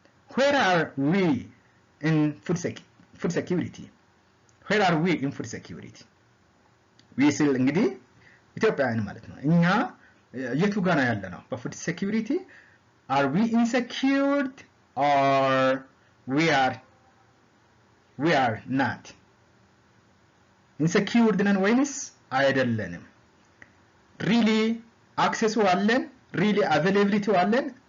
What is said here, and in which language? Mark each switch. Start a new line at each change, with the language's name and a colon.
English: where are we in food security? where are we in food security? we still
Amharic: እንግዲህ ኢትዮጵያውያን ማለት ነው እኛ የቱ ጋር ነው ያለነው በፉድ ሴኩሪቲ?
English: are we insecure or we are not insecure
Amharic: ነን ወይስ አይደለንም? really access አለን? really availability አለን?